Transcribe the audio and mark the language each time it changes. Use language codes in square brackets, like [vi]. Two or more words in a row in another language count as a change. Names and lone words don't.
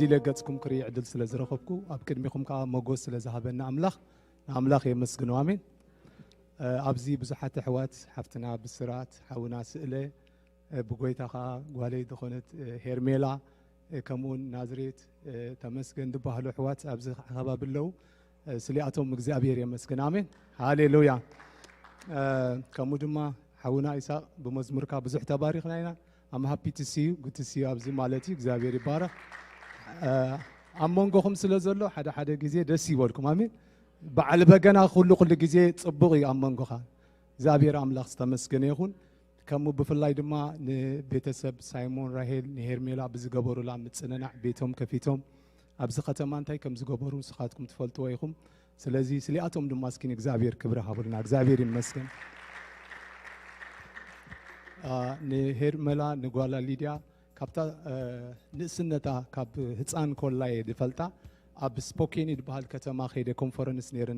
[ti] ለገጽኩም ክሪዕ ዕድል ስለ ዝረኸብኩ ኣብ ቅድሚኹም ከዓ ሞገስ ስለ ዝሃበና አምላኽ የመስግኑ አሜን ኣብዚ ብዙሓት ኣሕዋት ሓፍትና ብስራት ሓውና ስእለ ብጎይታ ከዓ ጓለይ ዝኾነት ሄርሜላ ከምኡውን ናዝሬት ተመስገን ዝበሃሉ ኣሕዋት ኣብዚ ከባቢ ኣለው ስሊኣቶም እግዚአብሔር የመስግን አሜን ሃሌሉያ ከምኡ ድማ ሓውና ኢሳቅ ብመዝሙርካ ብዙሕ ተባሪኽና ኢና [en] I'm happy to see you. Good to see you. [ti] ኣብዚ ማለት እግዚአብሔር ይባረክ ኣብ መንጎኹም ስለ ዘሎ ሓደ ጊዜ ደስ ይበልኩም አሜን በዓል በገና ኩሉ ጊዜ ጽቡቕ እዩ ኣብ መንጎኻ እግዚአብሔር አምላኽ ዝተመስገነ ይኹን ከምኡ ብፍላይ ድማ ንቤተሰብ ሳይሞን ራሄል ንሄርሜላ ብዝገበሩላ ምጽነናዕ ቤቶም ከፊቶም ኣብዚ ከተማ እንታይ ከም ዝገበሩ ስኻትኩም ትፈልጥዎ ኢኹም ስለዚ ስሊኣቶም ድማ እስኪን እግዚአብሔር ክብሪ ሃቡልና እግዚአብሔር ይመስገን ንሄርሜላ ንጓላ ሊድያ ካብታ ንእስነታ ካብ ህፃን ኮላይ ድፈልጣ ኣብ ስፖኬን ይድበሃል ከተማ ኸይደ ኮንፈረንስ ነይረና